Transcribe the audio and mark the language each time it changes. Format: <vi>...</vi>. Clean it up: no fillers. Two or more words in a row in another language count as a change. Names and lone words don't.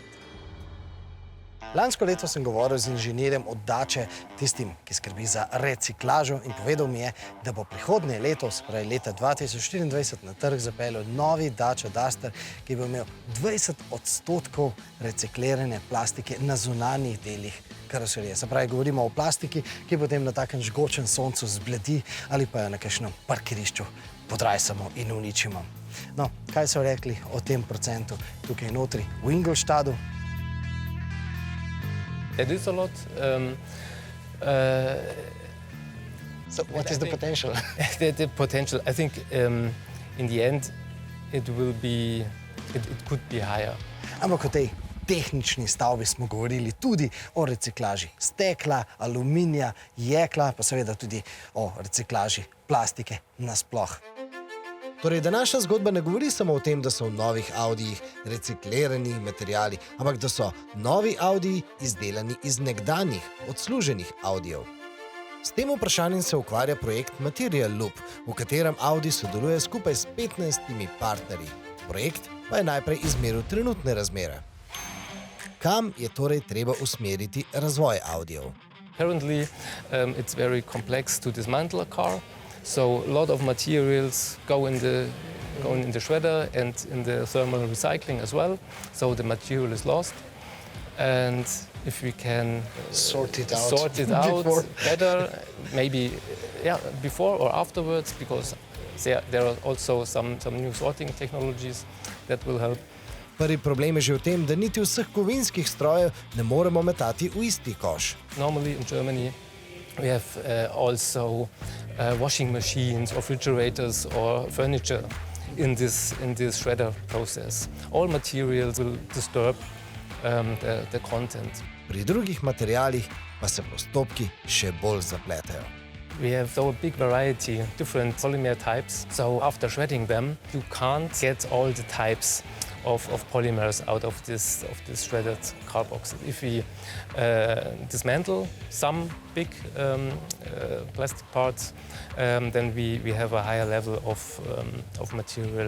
<sl>Lansko leto sem govoril z inženirjem od Dače, tistim, ki skrbi za reciklažo, in povedal mi je, da bo prihodnje leto, se pravi leta 2024, na trg zapeljal novi Dacia Duster, ki bo imel 20% reciklirane plastike na zunanjih delih karoserije. Se pravi, govorimo o plastiki, ki potem na takem žgočem soncu zbledi ali pa jo na kakšnem parkirišču podrajsamo in uničimo. No, kaj so rekli o tem procentu tukaj notri v Ingolstadu?</sl> <en>It is a lot. So what is the potential? The potential, I think, in the end, it could be higher.</en> <sl>Ampak o tej tehnični stavbi smo govorili tudi o reciklaži stekla, aluminija, jekla, pa seveda tudi o reciklaži plastike nasploh. Torej, današnja zgodba ne govori samo o tem, da so v novih Audijih reciklirani materiali, ampak da so novi Audiji izdelani iz nekdanjih, odsluženih Audijev. S tem vprašanjem se ukvarja projekt Material Loop, v katerem Audi sodeluje skupaj s 15 partnerji. Projekt pa je najprej izmeril trenutne razmere. Kam je torej treba usmeriti razvoj Audijev?</sl> <en>Currently, it's very complex to dismantle a car. So a lot of materials go in the shredder and in the thermal recycling as well. So the material is lost. And if we can sort it out better, maybe before or afterwards, because there are also some new sorting technologies that will help.</en> <sl>Prvi problem je že v tem, da niti vseh kovinskih strojev ne moremo metati v isti koš.</sl> <en>Normally in Germany we have also washing machines, refrigerators or furniture in this shredder process. All materials will disturb the content.</en> <sl>Pri drugih materialih pa se postopki še bolj zapletajo.</sl> <en>We have a big variety of different polymer types. So after shredding them, you can't get all the types of polymers out of this shredded car box. If we dismantle some big plastic parts, then we have a higher level of material.</en>